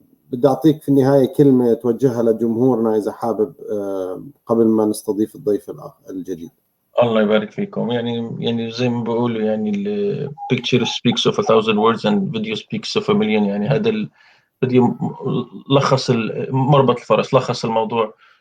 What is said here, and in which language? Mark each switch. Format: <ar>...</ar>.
<ar>بدي أعطيك في النهاية كلمة توجهها لجمهورنا إذا حابب، قبل ما نستضيف الضيف الجديد. الله يبارك فيكم. يعني زي ما بيقولوا، يعني ال</ar> <en>picture speaks of 1,000 words and video speaks of a million.</en> <ar>يعني هذا بدي لخص مربط الفرس، لخص الموضوع.</ar>